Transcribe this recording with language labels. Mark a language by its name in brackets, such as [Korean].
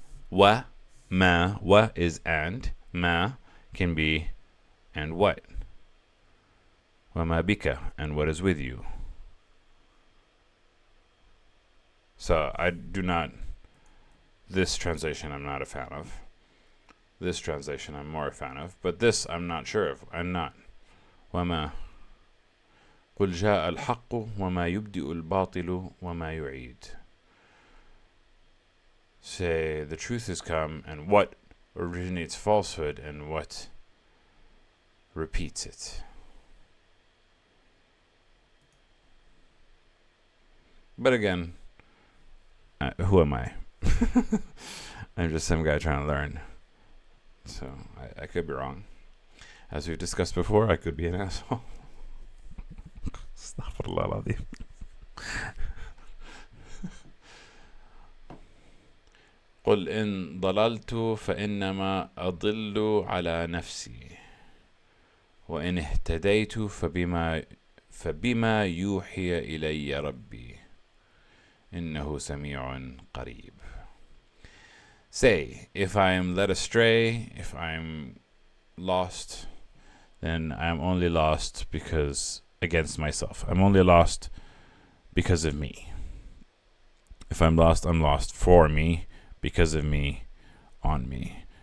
[English] Wa, ma, wa is and. Ma can be and what. [Arabic] Wa ma bika, [English] and what is with you. So I do not, this translation I'm not a fan of. This translation I'm more a fan of. But this I'm not sure of. I'm not. [Arabic] وما قل جاء الحق وما يبدئ الباطل وما يعيد. [English] Say the truth has come, and what originates falsehood and what repeats it. But again, who am I? I'm just some guy trying to learn. So I could be wrong. As we've discussed before, I could be an asshole. [Arabic] Astaghfirullah al-Azim. قل إن ضللت فإنما أضل على نفسي وإن اهتديت فبما يوحي إلي ربي إنه سميع قريب. [English] Say, if I am led astray, if I am lost, then I am only lost because against myself. I'm only lost because of me. If I'm lost for me, because of me, on me.